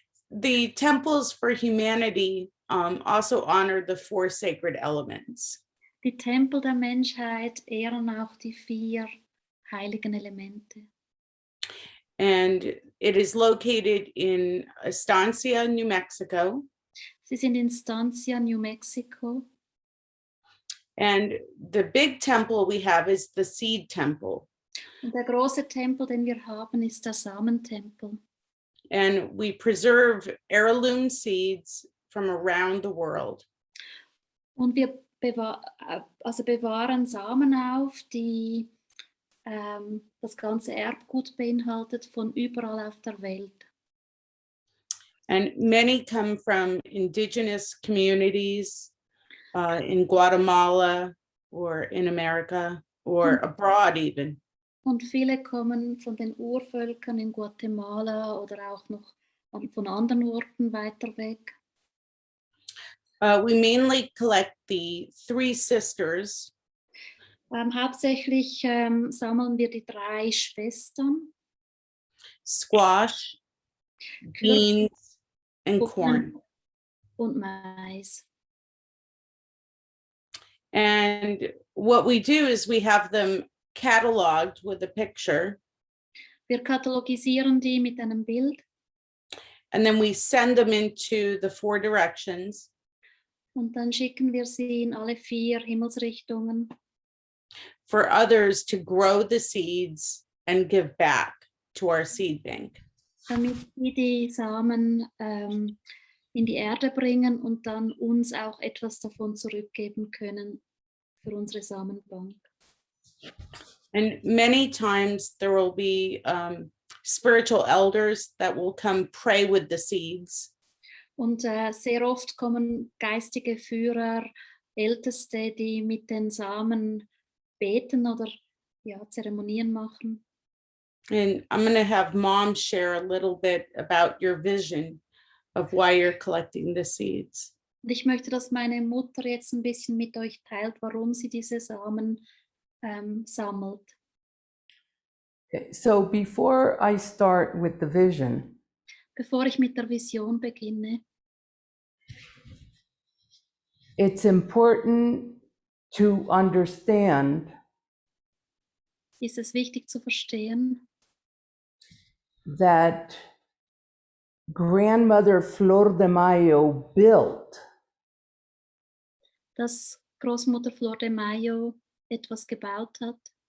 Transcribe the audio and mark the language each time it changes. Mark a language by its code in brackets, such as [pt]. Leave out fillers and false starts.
[en] The temples for humanity also honor the 4 sacred elements. [de] Die Tempel der Menschheit ehren auch die 4 heiligen Elemente. [en] And it is located in Estancia, New Mexico. [de] Sie sind in Estancia, New Mexico. [en] And the big temple we have is the seed temple. [de] Und der große Tempel, den wir haben, ist der Samentempel. [en] And we preserve heirloom seeds from around the world. [de] Und wir bewahren Samen auf, die das ganze Erbgut beinhaltet von überall auf der Welt. [en] And many come from indigenous communities in Guatemala or in America or abroad even. [de] Und viele kommen von den Urvölkern in Guatemala oder auch noch von anderen Orten weiter weg. [en] We mainly collect the 3 sisters. [de] Hauptsächlich sammeln wir die 3 Schwestern, [en] Squash, beans, and corn. [de] und Mais. [en] And what we do is we have them cataloged with a picture. [de] Wir katalogisieren die mit einem Bild [en] And then we send them into the 4 directions. [de] und dann schicken wir sie in alle 4 Himmelsrichtungen, [en] For others to grow the seeds and give back to our seed bank. [de] damit sie die Samen in die Erde bringen und dann uns auch etwas davon zurückgeben können für unsere Samenbank. [en] And many times there will be spiritual elders that will come pray with the seeds. [de] Und sehr oft kommen geistige Führer, Älteste, die mit den Samen beten oder Zeremonien machen. [en] And I'm going to have Mom share a little bit about your vision of why you're collecting the seeds. [de] Und ich möchte, dass meine Mutter jetzt ein bisschen mit euch teilt, warum sie diese Samen sammelt. [en] Okay, so before I start with the vision, [de] Bevor ich mit der Vision beginne, [en] it's important to understand [de] ist es wichtig zu verstehen, [en] that grandmother Flordemayo built [de] dass Großmutter Flordemayo etwas gebaut hat.